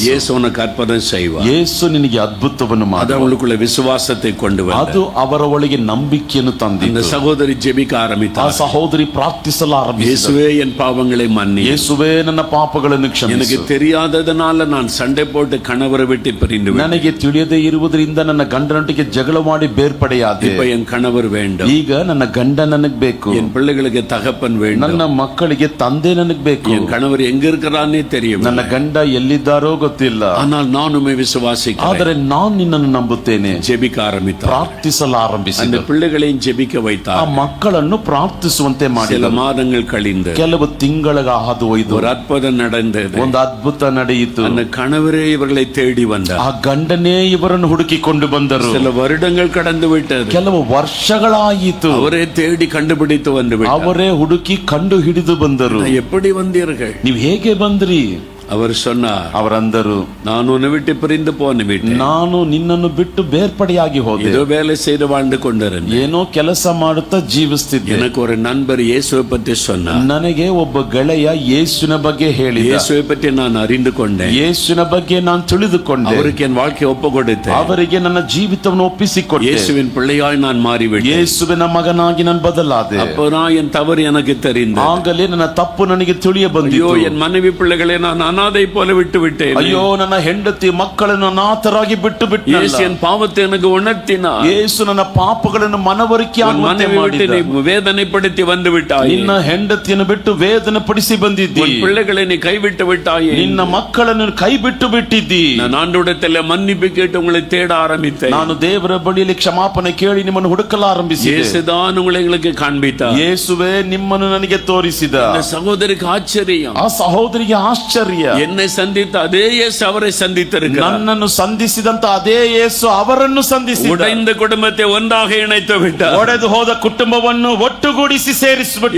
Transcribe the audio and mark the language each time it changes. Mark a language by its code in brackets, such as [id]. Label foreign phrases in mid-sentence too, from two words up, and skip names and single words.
[ta] இயேசு உனக்கு அற்புதம் செய்வார். [kn] ಯೇಸು ನಿನಗೆ ಅದ್ಭುತವನ್ನು [ta] அது [kn] ಮಾಡ. [ta] அவங்களுக்குள்ள விசுவாசத்தை கொண்டு [kn] ಅದು [ta] வந்தது. [kn] ಅವರ ಒಳಗೆ ನಂಬಿಕೆಯನ್ನು [ta] இந்த [kn] ತಂದಿದ್ದು. [ta] சகோதரி ஜெபிக்க [kn] ಆ [ta] ஆரம்பித்தார், [kn] ಸಹೋದರಿ ಪ್ರಾರ್ಥಿಸಲು ಆರಂಭಿಸಿದರು. [ta] இயேசுவே என் பாவங்களை மன்னி, [kn] ಯೇಸುವೇ ನನ್ನ ಪಾಪಗಳನ್ನು [ta] எனக்கு [kn] ಕ್ಷಮಿಸು. [ta] தெரியாததனால நான் சண்டை போட்டு கணவரை விட்டு பிரிந்து விட்டேன். [kn] ನನಗೆ ತಿಳಿಯದೇ ಇರುವುದರಿಂದ ನನ್ನ ಗಂಡನೊಟ್ಟಿಗೆ ಜಗಳ ಮಾಡಿ ಬೇರ್ಪಡೆಯಾದೆ. [ta] இப்ப என் கணவர் வேண்டும், [kn] ಈಗ ನನ್ನ ಗಂಡ ನನಗ್ ಬೇಕು, [ta] என் பிள்ளைகளுக்கு தகப்பன் வேண்டும், [kn] ನನ್ನ ಮಕ್ಕಳಿಗೆ ತಂದೆ ನನಗ್ ಬೇಕು. [ta] என் கணவர் எங்க இருக்கிறான்னே தெரியும், [kn] ನನ್ನ ಗಂಡ ಎಲ್ಲಿದ್ದಾರೋ ಗೊತ್ತಿಲ್ಲ. [ta] ஆனால் நானுமே விசுவாசிக்கிறேன். [kn] ಆದರೆ ನಾನು ನಿನ್ನನ್ನು ನಂಬುತ್ತೇನೆ. [ta] ஜெபிக்க ஆரம்பித்தார். [kn] ಪ್ರಾರ್ಥಿಸಲು [ta] அந்த [kn] ಆರಂಭಿಸಿದ. [ta] பிள்ளைகளையும் ஜெபிக்க [kn] ಆ [ta] வைத்தார். [kn] ಮಕ್ಕಳನ್ನು ಪ್ರಾರ್ಥಿಸುವಂತೆ [ta] சில [kn] ಮಾಡಿದ. [ta] மாதங்கள் கழிந்து [kn] ಕೆಲವು ತಿಂಗಳ ಹಾದು ಹೋಯ್ತು. [ta] ஒரு அற்புதம் நடந்தது. [kn] ಒಂದು ಅದ್ಭುತ ನಡೆಯಿತು. [ta] அந்த கணவரே இவர்களை தேடி வந்தார். [kn] ಆ ಗಂಡನೇ ಇವರನ್ನು ಹುಡುಕಿಕೊಂಡು ಬಂದರು. [ta] சில வருடங்கள் கடந்து விட்டது. [kn] ಕೆಲವು ವರ್ಷಗಳಾಯಿತು. [ta] அவரே தேடி கண்டுபிடித்து வந்து விட்டார். [kn] ಅವರೇ ಹುಡುಕಿ ಕಂಡು ಹಿಡಿದು ಬಂದರು. [ta] எப்படி வந்தீர்கள்? [kn] ನೀವು ಹೇಗೆ ಬಂದ್ರಿ? [ta] அவர் சொன்னார், [kn] ಅವರಂದರು, [ta] நான் உன்னை விட்டு பிரிந்து போன விட்டேன், [kn] ನಾನು ನಿನ್ನನ್ನು ಬಿಟ್ಟು ಬೇರ್ಪಡೆಯಾಗಿ ಹೋದೆ. [ta] ஏதோ வேலை செய்து வாழ்ந்து கொண்டிருந்தேன், [kn] ಏನೋ ಕೆಲಸ ಮಾಡುತ್ತಾ ಜೀವಿಸ್ತಿದ್ದೆ. [ta] எனக்கு ஒரு நண்பர் இயேசுவை பற்றி சொன்னார், [kn] ನನಗೆ ಒಬ್ಬ ಗೆಳೆಯ ಯೇಸುವಿನ ಬಗ್ಗೆ ಹೇಳಿದ. [ta] இயேசுவை பற்றி நான் அறிந்து கொண்டேன், [kn] ಯೇಸುವಿನ ಬಗ್ಗೆ ನಾನು ತಿಳಿದುಕೊಂಡೆ. [ta] அவருக்கு என் வாழ்க்கையை ஒப்பு கொடுத்தேன், [kn] ಅವರಿಗೆ ನನ್ನ ಜೀವಿತವನ್ನು ಒಪ್ಪಿಸಿಕೊಟ್ಟೆ. [ta] இயேசுவின் பிள்ளையாய் நான் மாறிவிட்டேன். [kn] ಯೇಸುವಿನ ಮಗನಾಗಿ ನಾನು ಬದಲಾದೆ. [ta] அப்பதான் என் தவறு எனக்கு தெரிந்தது. [kn] ಆಗಲೇ ನನ್ನ ತಪ್ಪು ನನಗೆ ತಿಳಿಯ [ta] ஐயோ, [kn] ಬಂದಿತು. [ta] என் மனைவி பிள்ளைகளை நான் அனாதை போல விட்டு விட்டேன். [kn] ಅಯ್ಯೋ, ನನ್ನ ಹೆಂಡತಿ ಮಕ್ಕಳನ್ನು ಅನಾಥರಾಗಿ ಬಿಟ್ಟು [ta] இயேசு என் பாவத்தை எனக்கு உணர்த்தினார். [kn] ಯೇಸು ನನ್ನ ಪಾಪಗಳನ್ನು ಮನವರಿಕೆ [ta] உன் [kn] ಆಗುವಂತೆ [ta] மனைவி விட்டு [kn] ಮಾಡಿದ. [ta] நீ வேதனைப்படுத்தி வந்து விட்டாய், [kn] ನಿನ್ನ ಹೆಂಡತಿಯನ್ನು ಬಿಟ್ಟು ವೇದನೆ ಪಡಿಸಿ ಬಂದಿದ್ದಿ. [ta] உன் பிள்ளைகளை நீ கைவிட்டு விட்டாயே, [kn] ನಿನ್ನ ಮಕ್ಕಳನ್ನು ಕೈ ಬಿಟ್ಟು ಬಿಟ್ಟಿದ್ದಿ. [ta] நான் ஆண்டவரிடத்தில் மன்னிப்பு கேட்டு உங்களை தேட ஆரம்பித்தேன். [kn] ನಾನು ದೇವರ ಬಳಿಯಲ್ಲಿ ಕ್ಷಮಾಪಣೆ ಕೇಳಿ ನಿಮ್ಮನ್ನು ಹುಡುಕಲು ಆರಂಭಿಸಿದೆ. [ta] இயேசுதான் உங்களை எங்களுக்கு காண்பித்தார். [kn] ಯೇಸುವೇ ನಿಮ್ಮನ್ನು ನನಗೆ ತೋರಿಸಿದ. [ta] இந்த சகோதரிக்கு ஆச்சரியம், [kn] ಆ ಸಹೋದರಿಗೆ ಆಶ್ಚರ್ಯ. [ta] என்னை சந்தித்த அதே இயேசு அவரை சந்தித்திருக்கிறார். [kn] ನನ್ನನ್ನು ಸಂಧಿಸಿದಂತ ಅದೇ ಯೇಸು ಅವರನ್ನು ಸಂಧಿಸಿದ. [ta] உடைந்த குடும்பத்தை ஒன்றாக இணைத்து விட்டார். [kn] ಒಡೆದು ಹೋದ ಕುಟುಂಬವನ್ನು ಒಟ್ಟುಗೂಡಿಸಿ ಸೇರಿಸಿಬಿಟ್ಟ.